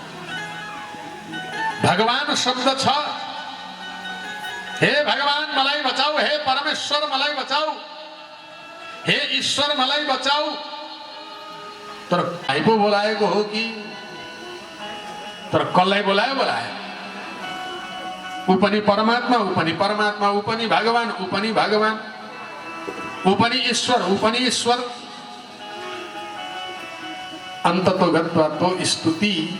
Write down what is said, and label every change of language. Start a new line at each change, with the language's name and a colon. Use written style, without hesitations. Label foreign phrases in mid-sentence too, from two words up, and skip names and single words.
Nepali: भगवान शब्द छ हे भगवान मलाई बचाऊ हे परमेश्वर मलाई बचाऊ हे ईश्वर मलाई बचाऊ तर आइपो बोलाएको हो कि तर कसलाई बोलायो ऊ पनि परमात्मा ऊ पनि परमात्मा ऊ पनि भगवान ऊ पनि भगवान ऊ पनि ईश्वर
Sanskrit: अन्ततो गत्वा तो स्तुति